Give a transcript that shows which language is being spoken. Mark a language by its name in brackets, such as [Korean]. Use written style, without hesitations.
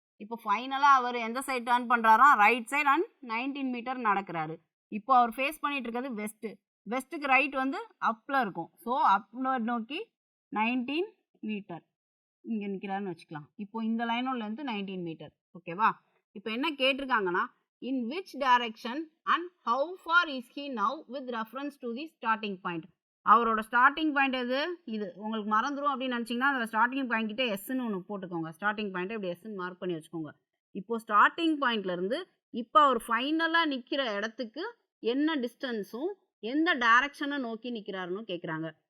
[Tamil] இப்போ ஃபைனலா அவர் எந்த சைடு டர்ன் பண்றாரா, ரைட் சைடு அண்ட் 19 meter நடக்கிறாரு. இப்போ அவர் ஃபேஸ் பண்ணிட்டு இருக்கிறது வெஸ்ட். வெஸ்ட்டுக்கு ரைட் வந்து அப்ல இருக்கும். ஸோ அப்ல நோக்கி 19 meter இங்க நிக்கிறாருன்னு வச்சுக்கலாம். இப்போ இந்த லைனோட லென்த் 19 meter. ஓகேவா? இப்போ என்ன கேட்டிருக்காங்கன்னா [English] in which direction and how far is he now with reference to the starting point. [Tamil] அவரோட ஸ்டார்டிங் பாயிண்ட் எது இது உங்களுக்கு மறந்துடும் அப்படின்னு நினச்சிங்கன்னா அதில் ஸ்டார்டிங் பாயிண்ட் கிட்டே எஸ்ன்னு ஒன்று போட்டுக்கோங்க. ஸ்டார்டிங் பாயிண்ட்டை இப்படி எஸ்ன்னு மார்க் பண்ணி வச்சுக்கோங்க. இப்போ ஸ்டார்டிங் பாயிண்ட்லேருந்து இப்போ அவர் ஃபைனலாக நிற்கிற இடத்துக்கு என்ன டிஸ்டன்ஸும் எந்த டைரக்ஷனை நோக்கி நிற்கிறாருன்னு கேட்குறாங்க.